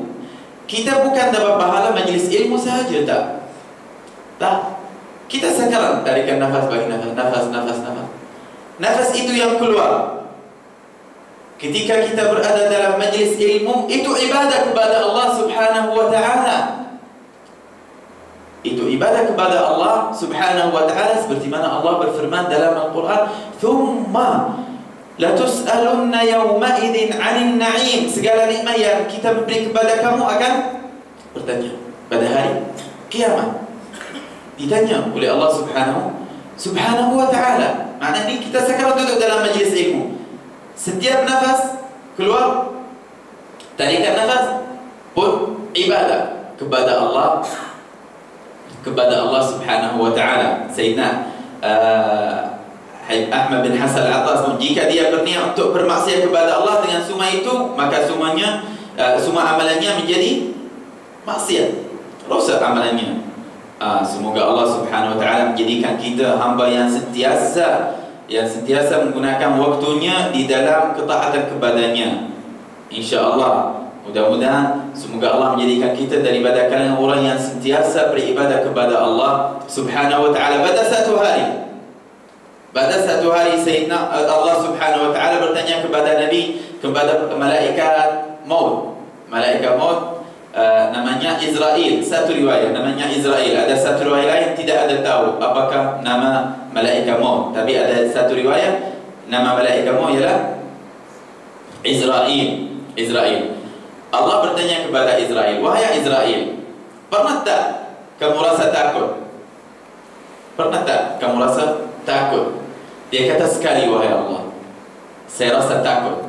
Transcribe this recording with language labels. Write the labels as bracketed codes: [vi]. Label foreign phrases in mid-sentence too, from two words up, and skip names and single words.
[ms] Kita bukan dapat pahala majlis ilmu sahaja, tak? Tak. Kita sekarang tarikan nafas bagi nafas. Nafas itu yang keluar. Ketika kita berada dalam majlis ilmu, itu ibadah kepada Allah [ar] سبحانه وتعالى. [ms] Itu ibadah kepada Allah [ar] سبحانه وتعالى, [ms] seperti mana Allah berfirman dalam Al-Quran, [ar] "ثم لتسألن يومئذ عن النعيم." [ms] Segala nikmat yang kita beri kepada kamu akan bertanya pada hari kiamat. Ditanya oleh Allah [ar] سبحانه وتعالى. [ms] Maknanya kita sekarang duduk dalam majlis ilmu. Setiap nafas keluar, tarikan nafas pun ibadah kepada Allah [ar] سبحانه وتعالى. [ms] Sayyidina Ahmad bin Hasan al-Attas, jika dia berniat untuk bermaksiat kepada Allah dengan semua itu, maka semua amalannya menjadi maksiat, rosak amalannya. Semoga Allah [ar] سبحانه وتعالى [ms] menjadikan kita hamba yang sentiasa menggunakan waktunya di dalam ketaatan kepadanya. InsyaAllah, mudah-mudahan semoga Allah menjadikan kita daripada kalangan orang yang sentiasa beribadah kepada Allah [ar] سبحانه وتعالى. [ms] Pada satu hari Sayyidina Allah [ar] سبحانه وتعالى [ms] bertanya kepada Nabi, kepada malaikat maut. Malaikat maut namanya Israel. Satu riwayat namanya Israel. Ada satu riwayat lain tidak ada tahu apakah nama malaikat maut. Tapi ada satu riwayat nama malaikat maut ialah Israel. Allah bertanya kepada Israel, "Wahai Israel, pernah tak kamu rasa takut? Pernah tak kamu rasa takut?" Dia kata, "Sekali wahai Allah, saya rasa takut.